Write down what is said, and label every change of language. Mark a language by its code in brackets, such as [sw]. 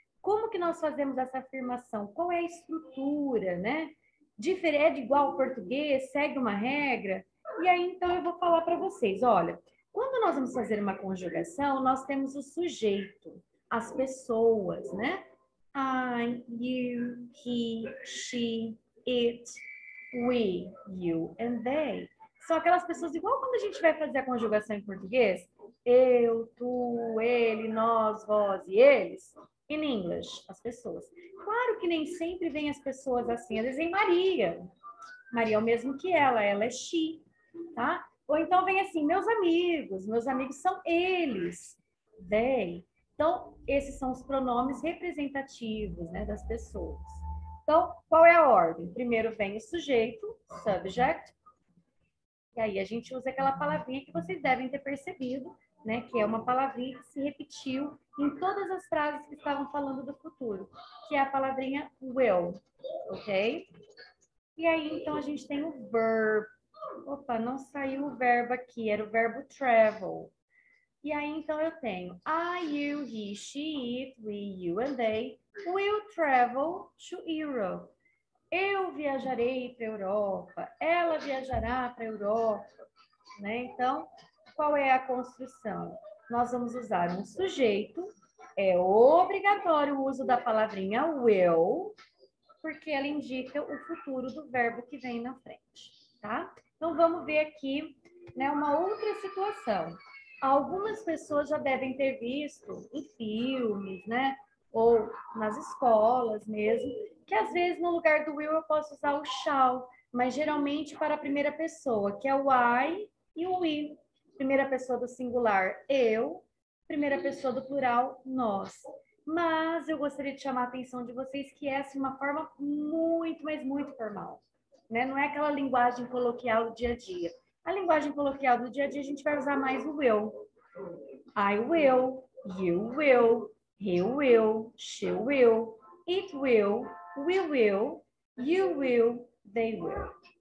[pt] Como que nós fazemos essa afirmação? Qual é a estrutura, né? É de igual ao português? Segue uma regra? E aí, então, eu vou falar para vocês. Olha, quando nós vamos fazer uma conjugação, nós temos o sujeito, as pessoas, né? [en] I, you, he, she, it, we, you and they. [pt] São aquelas pessoas igual quando a gente vai fazer a conjugação em português. Eu, tu, ele, nós, vós e eles. [en] In English, [pt] as pessoas. Claro que nem sempre vem as pessoas assim. Às vezes vem Maria. Maria é o mesmo que ela é she, tá? Ou então vem assim, meus amigos são eles, they. Então, esses são os pronomes representativos, né, das pessoas. Então, qual é a ordem? Primeiro vem o sujeito, subject, e aí a gente usa aquela palavrinha que vocês devem ter percebido, né, que é uma palavrinha que se repetiu em todas as frases que estavam falando do futuro, que é a palavrinha will, ok? E aí, então, a gente tem o verb. Opa, não saiu o verbo aqui, era o verbo travel. E aí, então, eu tenho [en] I, you, he, she, it, we, you and they will travel to Europe. [pt] Eu viajarei para a Europa. Ela viajará para a Europa. Né? Então, qual é a construção? Nós vamos usar um sujeito. É obrigatório o uso da palavrinha will, porque ela indica o futuro do verbo que vem na frente, tá? Então, vamos ver aqui, né, uma outra situação. Algumas pessoas já devem ter visto em filmes, né, ou nas escolas mesmo, que às vezes no lugar do will eu posso usar o shall, mas geralmente para a primeira pessoa, que é o I e o we. Primeira pessoa do singular, eu. Primeira pessoa do plural, nós. Mas eu gostaria de chamar a atenção de vocês que essa é uma forma muito, mas muito formal. Né? Não é aquela linguagem coloquial do dia a dia. A linguagem coloquial do dia a dia a gente vai usar mais o will. [en] I will, you will, he will, she will, it will, we will, you will, they will.